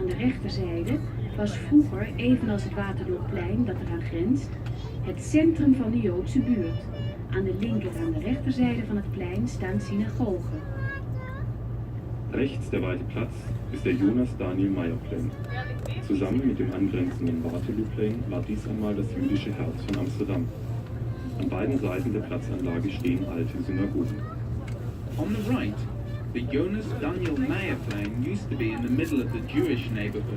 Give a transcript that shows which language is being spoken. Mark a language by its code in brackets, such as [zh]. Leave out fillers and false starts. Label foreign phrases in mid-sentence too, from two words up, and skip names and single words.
[nl] de rechterzijde was vroeger, evenals het Waterloopplein dat eraan grenst, het centrum van de Joodse buurt. Aan de linker en de rechterzijde van het plein staan synagogen. [de] Rechts der weite Platz ist der Jonas Daniel Meijerplein. Zusammen mit dem angrenzenden Waterlooplein war dies einmal das jüdische Herz von Amsterdam. An beiden Seiten der Platzanlage stehen alte Synagogen. [en] On the right, the Jonas Daniel Meijerplein used to be in the middle of the Jewish neighborhood.